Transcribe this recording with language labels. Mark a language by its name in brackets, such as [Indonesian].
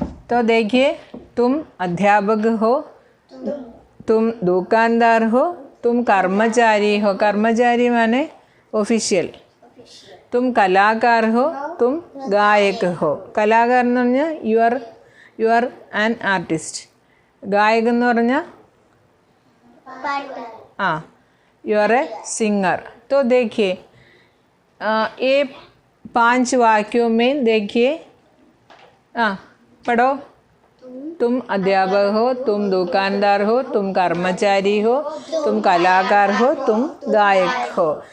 [Hindi] तो देखिए, तुम अध्यापक हो, तुम दुकानदार हो, तुम कर्मचारी हो. कर्मचारी माने ऑफिशियल. तुम कलाकार हो, तुम गायक हो. [English] कलाकार [Malayalam] എന്ന് പറഞ്ഞാൽ [English] You are an artist. [Malayalam] ഗായകൻ എന്ന് പറഞ്ഞാൽ [English] You are a singer. [Hindi] तो देखिए ये 5 वाक्यों में देखिए, पढ़ो. तुम अध्यापक हो, तुम दुकानदार हो, तुम कर्मचारी हो, तुम कलाकार हो, तुम गायक हो.